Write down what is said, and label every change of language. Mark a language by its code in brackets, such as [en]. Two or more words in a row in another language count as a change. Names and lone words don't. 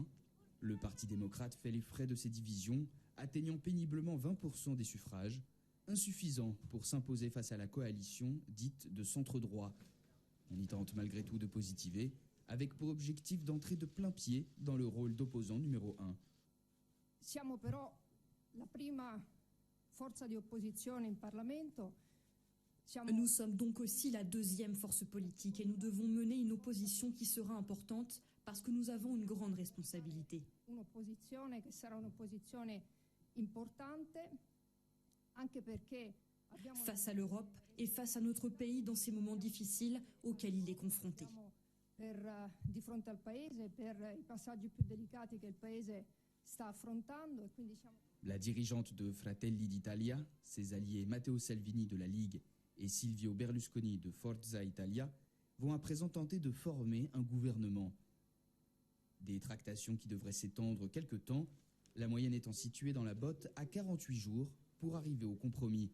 [fr] Le Parti démocrate fait les frais de ces divisions, atteignant péniblement 20% des suffrages, insuffisant pour s'imposer face à la coalition dite de centre-droit. On y tente malgré tout de positiver, avec pour objectif d'entrer de plein pied dans le rôle d'opposant numéro 1. [it] Siamo però la prima forza di opposizione in Parlamento. [fr] Nous sommes donc aussi la deuxième force politique et nous devons mener une opposition qui sera importante parce que nous avons une grande responsabilité. [it] Un'opposizione che sarà un'opposizione importante anche perché [fr] face à l'Europe et face à notre pays dans ces moments difficiles auxquels il est confronté. [it] Di fronte al paese per i passaggi più delicati che il paese sta affrontando e quindi [fr] La dirigeante de Fratelli d'Italia, ses alliés Matteo Salvini de la Ligue et Silvio Berlusconi de Forza Italia vont à présent tenter de former un gouvernement. Des tractations qui devraient s'étendre quelque temps, la moyenne étant située dans la botte à 48 jours pour arriver au compromis.